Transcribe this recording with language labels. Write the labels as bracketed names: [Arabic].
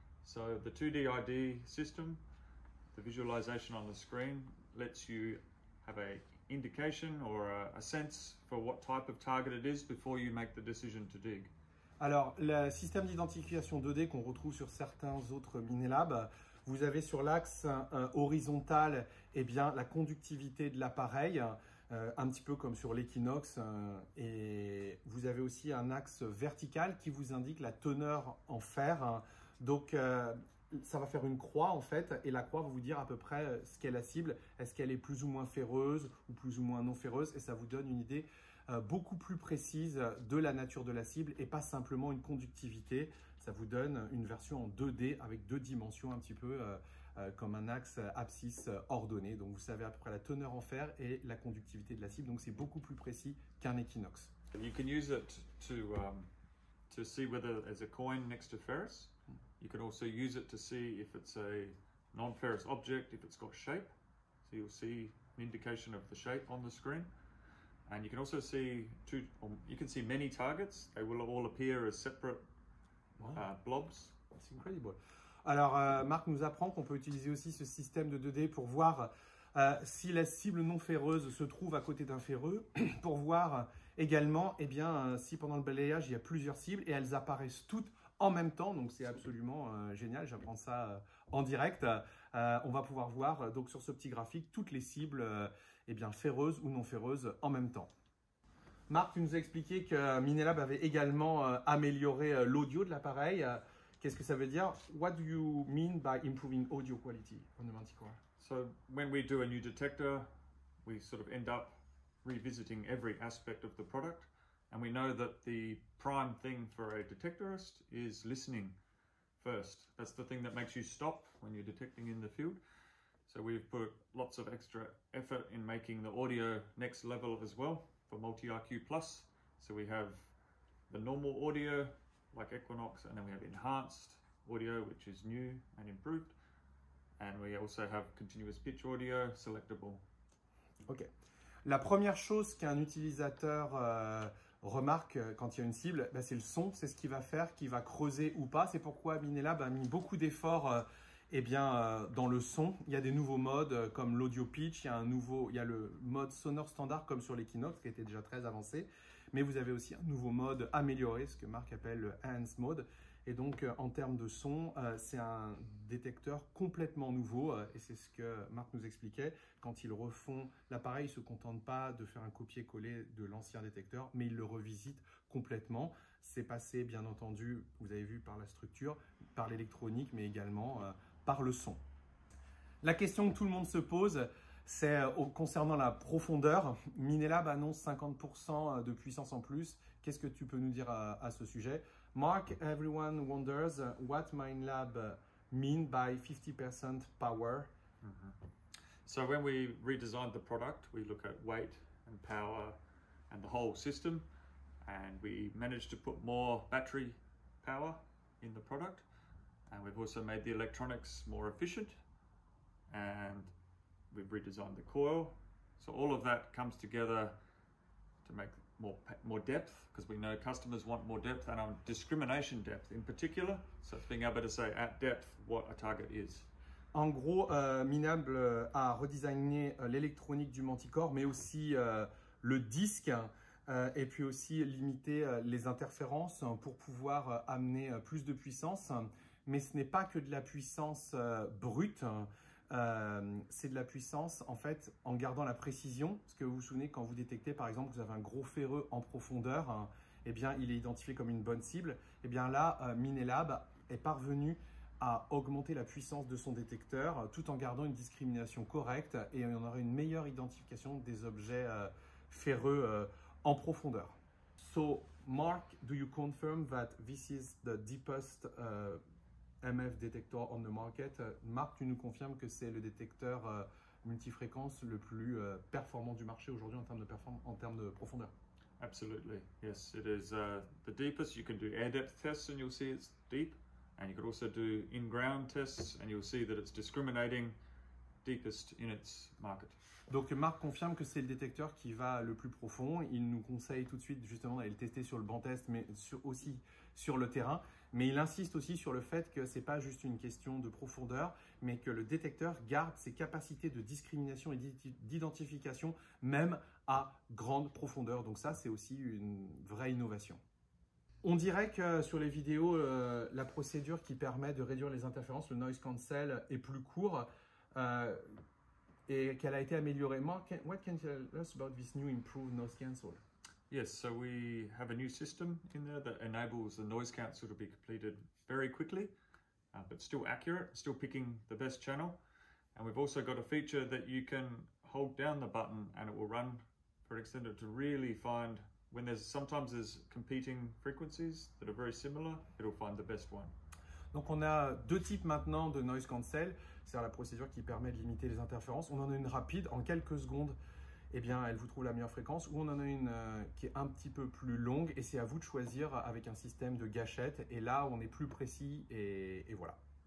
[English] So the 2D ID system, the visualization on the screen, lets you have a indication or a sense for what type of target it is before you make the decision to dig. [French] Alors, le système d'identification 2D qu'on retrouve sur certains autres Minelab, vous avez sur l'axe horizontal la conductivité de l'appareil, un petit peu comme sur l'Equinox, et vous avez aussi un axe vertical qui vous indique la teneur en fer. Donc, ça va faire une croix en fait, et la croix va vous dire à peu près ce qu'est la cible. Est-ce qu'elle est plus ou moins ferreuse ou plus ou moins non ferreuse, et ça vous donne une idée beaucoup plus précise de la nature de la cible et pas simplement une conductivité. Ça vous donne une version en 2D avec deux dimensions un petit peu comme un axe abscisse ordonné. Donc vous savez à peu près la teneur en fer et la conductivité de la cible, donc c'est beaucoup plus précis qu'un Equinox. [English] You can use it to see whether there's a coin next to ferrous. You can also use it to see if it's a non-ferrous object, if it's got shape. So you'll see an indication of the shape on the screen. And you can also see you can see many targets. They will all appear as separate blobs. That's incredible. [French] Alors, Marc nous apprend qu'on peut utiliser aussi ce système de 2D pour voir si la cible non ferreuse se trouve à côté d'un ferreux, pour voir également si pendant le balayage, il y a plusieurs cibles et elles apparaissent toutes en même temps. Donc, c'est absolument génial. J'apprends ça en direct. On va pouvoir voir donc sur ce petit graphique toutes les cibles ferreuses ou non ferreuses en même temps. Marc, tu nous as expliqué que Minelab avait également amélioré l'audio de l'appareil. Qu'est-ce que ça veut dire? [English] What do you mean by improving audio quality on the Manticore? So when we do a new detector, we sort of end up revisiting every aspect of the product. And we know that the prime thing for a detectorist is listening first. That's the thing that makes you stop when you're detecting in the field. So we've put lots of extra effort in making the audio next level as well for Multi-IQ Plus. So we have the normal audio like Equinox, and then we have enhanced audio, which is new and improved. And we also have continuous pitch audio, selectable. Ok. [French] La première chose qu'un utilisateur remarque quand il y a une cible, c'est le son. C'est ce qui va faire, qui va creuser ou pas. C'est pourquoi Minelab a mis beaucoup d'efforts dans le son. Il y a des nouveaux modes comme l'audio pitch, il y a le mode sonore standard comme sur l'Equinox qui était déjà très avancé. Mais vous avez aussi un nouveau mode amélioré, ce que Marc appelle le Enhanced Mode. Et donc, en termes de son, c'est un détecteur complètement nouveau. Et c'est ce que Marc nous expliquait. Quand ils refont l'appareil, ils ne se contentent pas de faire un copier-coller de l'ancien détecteur, mais ils le revisitent complètement. C'est passé, bien entendu, vous avez vu, par la structure, par l'électronique, mais également par le son. La question que tout le monde se pose, c'est concernant la profondeur. Minelab annonce 50% de puissance en plus. Qu'est-ce que tu peux nous dire à ce sujet? [English] Mark, everyone wonders what Minelab mean by 50% power. Mm-hmm. So when we redesigned the product, we look at weight and power and the whole system, and we managed to put more battery power in the product, and we've also made the electronics more efficient, and we've redesigned the coil. So all of that comes together to make more depth, because we know customers want more depth, and on discrimination depth in particular. So it's being able to say at depth what a target is. [French] En gros, Minelab a redesigné l'électronique du Manticore, mais aussi le disque, et puis aussi limiter les interférences pour pouvoir amener plus de puissance. Mais ce n'est pas que de la puissance brute. c'est de la puissance en fait en gardant la précision. Parce que vous vous souvenez, quand vous détectez par exemple que vous avez un gros ferreux en profondeur, hein, eh bien il est identifié comme une bonne cible. Eh bien là, Minelab est parvenu à augmenter la puissance de son détecteur tout en gardant une discrimination correcte et on aura une meilleure identification des objets ferreux en profondeur. [English] So, Mark, do you confirm that this is the deepest MF detector on the market? [French] Marc, tu nous confirmes que c'est le détecteur multifréquence le plus performant du marché aujourd'hui en termes de profondeur? [English] Absolutely, yes. It is the deepest. You can do air depth tests and you'll see it's deep. And you could also do in-ground tests and you'll see that it's discriminating deepest in its market. [French] Donc Marc confirme que c'est le détecteur qui va le plus profond. Il nous conseille tout de suite justement d'aller le tester sur le banc test, mais aussi sur le terrain. Mais il insiste aussi sur le fait que ce n'est pas juste une question de profondeur, mais que le détecteur garde ses capacités de discrimination et d'identification même à grande profondeur. Donc ça, c'est aussi une vraie innovation. On dirait que sur les vidéos, la procédure qui permet de réduire les interférences, le noise cancel, est plus court et qu'elle a été améliorée. [English] Mark, what can you tell us about this new improved noise cancel? Yes, so we have a new system in there that enables the noise cancel to be completed very quickly, but still accurate, still picking the best channel. And we've also got a feature that you can hold down the button and it will run for an extended to really find when sometimes there's competing frequencies that are very similar, it'll find the best one. [French] Donc on a deux types maintenant de noise cancel, c'est-à-dire la procédure qui permet de limiter les interférences. On en a une rapide, en quelques secondes, eh bien, elle vous trouve la meilleure fréquence, ou on en a une qui est un petit peu plus longue, et c'est à vous de choisir avec un système de gâchette, et là on est plus précis, et voilà.